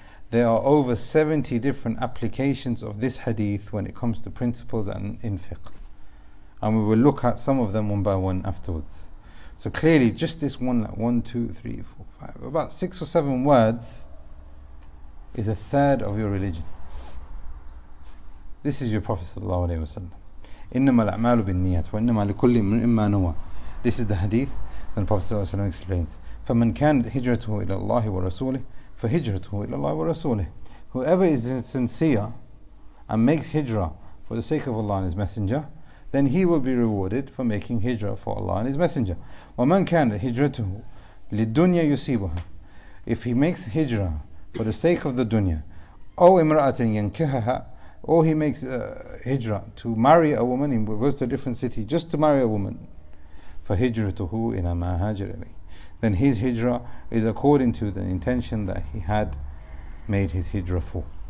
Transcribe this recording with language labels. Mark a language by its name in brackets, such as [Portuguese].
[English] There are over 70 different applications of this hadith when it comes to principles and in fiqh. And we will look at some of them one by one afterwards. So clearly, just this one, like 1, 2, 3, 4, 5, about 6 or 7 words is a third of your religion. This is your Prophet sallallahu alaihi wasallam. [Arabic] إنما الأعمال بالنيات وإنما لكل امرئ ما نوى. [English] This is the hadith. And the Prophet sallallahu alaihi wasallam explains, [Arabic] فمن كانت هجرته إلى الله ورسوله فهجرته إلى الله ورسوله. [English] Whoever is sincere and makes hijrah for the sake of Allah and His Messenger, then he will be rewarded for making hijrah for Allah and His Messenger. [Arabic] ومن كانت هجرته للدنيا يصيبها. [English] If he makes hijrah for the sake of the dunya, [Arabic] أو امرأة ينكحها, [English] or he makes hijrah to marry a woman, he goes to a different city just to marry a woman, [Arabic] فهجرته إلى ما هاجر إليه. [English] Then his hijrah is according to the intention that he had made his hijrah for.